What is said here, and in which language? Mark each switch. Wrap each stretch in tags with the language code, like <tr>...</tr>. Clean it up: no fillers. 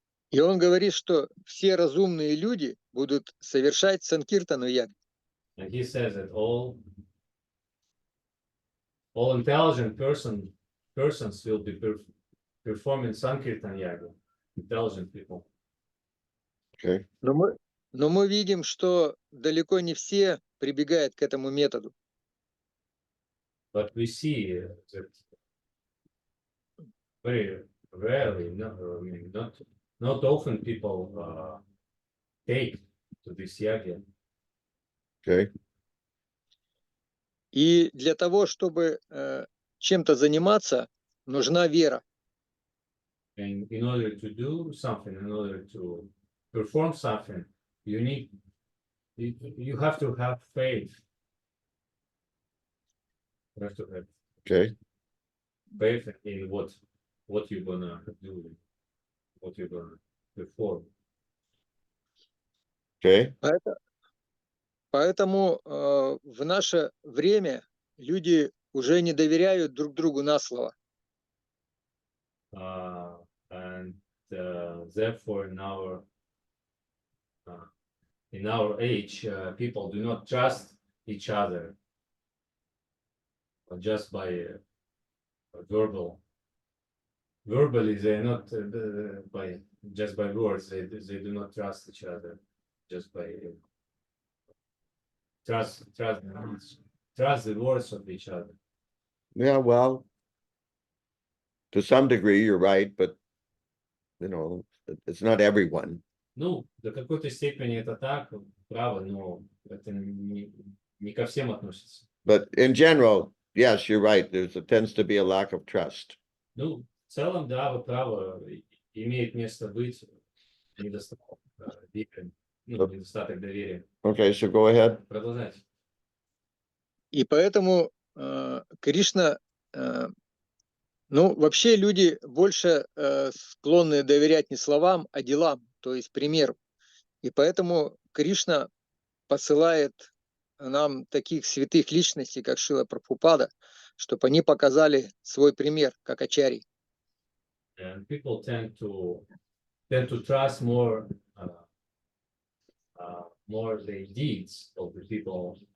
<ru>И он говорит, что все разумные люди будут совершать Санкиртану ягью.</ru> <en>And he says that all intelligent persons will be performing Sankirtan Yaga, intelligent people. Okay.</en> <ru>Но мы видим, что далеко не все прибегают к этому методу.</ru> <en>But we see that very rarely, I mean, not often people take to this yaga. Okay.</en> <ru>И для того, чтобы чем-то заниматься, нужна вера.</ru> <en>And in order to do something, in order to perform something, you have to have faith. You have to have Okay. faith in what you're gonna do, what you're gonna perform. Okay.</en> <ru>Поэтому в наше время люди уже не доверяют друг другу на слово.</ru> <en>And therefore, in our age, people do not trust each other just by verbally they're not just by words, they do not trust each other just by trust the words of each other. Yeah, well, to some degree, you're right, but you know, it's not everyone.</en> <ru>Ну, до какой-то степени это так, право, но это не ко всем относится.</ru> <en>But in general, yes, you're right. Tends to be a lack of trust.</en> <ru>Ну, в целом, да, вы правы, имеет место быть недостаток доверия, недостаток доверия.</ru> <en>Okay, so go ahead.</en> <ru>Продолжайте. И поэтому Кришна, ну, вообще люди больше склонны доверять не словам, а делам, то есть примеру. И поэтому Кришна посылает нам таких святых личностей, как Шрила Прабхупада, чтобы они показали свой пример, как ачарьи.</ru> <en>And people tend to trust more the deeds of the people.</en>